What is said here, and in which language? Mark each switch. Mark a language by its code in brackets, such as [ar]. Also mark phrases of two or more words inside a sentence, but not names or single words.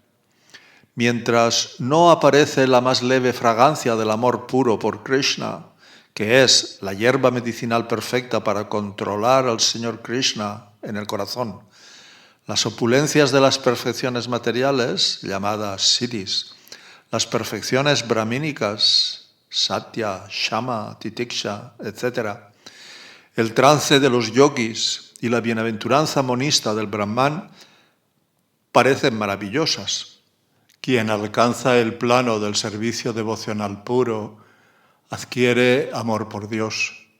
[es] Mientras no aparece la más leve fragancia del amor puro por Krishna, que es la hierba medicinal perfecta para controlar al Señor Krishna en el corazón, las opulencias de las perfecciones materiales, llamadas siddhis, las perfecciones brahmínicas, [sa] सत्य, शम, तितिक्षा, [es] etc., el trance de los yogis y la bienaventuranza monista del Brahman parecen maravillosas. Quien alcanza el plano del servicio devocional puro adquiere amor por Dios.